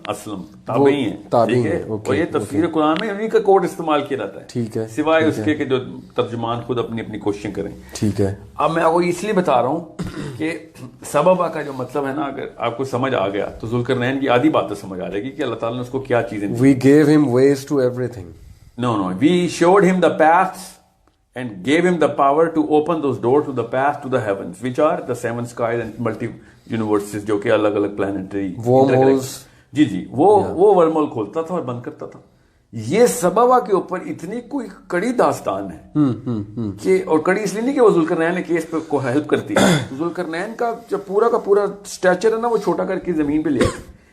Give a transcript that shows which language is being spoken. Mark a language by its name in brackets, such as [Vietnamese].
[Hindi] Aslam Tabei है. और ये तफसीर कुरान में उन्हीं का कोड इस्तेमाल किया जाता है. ठीक है. सिवाय उसके कि जो तर्जुमान खुद अपनी अपनी कोशिशें करें. ठीक है. अब मैं आपको इसलिए बता रहा हूँ कि सबबा का जो मतलब है ना, अगर आपको समझ आ गया तो जुल्करनैन की आधी बात तो समझ आ जाएगी कि अल्लाह ताला ने उसको क्या चीजें. [English] We gave him ways to everything. No, we showed him the paths and gave him the power to open those doors to the path to the heavens, which are the seven skies and multi universes, [Hindi] जो कि अलग अलग planetary [English] wormholes. [Hindi] जी जी वो wormhole खोलता था और बंद करता था. ये सबबा के ऊपर इतनी कोई कड़ी दास्तान है कि, और कड़ी इसलिए नहीं कि वो जुल्करनैन ने केस पे को हेल्प करती है. जुल्करनैन का जो पूरा का पूरा स्ट्रक्चर है ना, वो छोटा करके जमीन पे ले आए.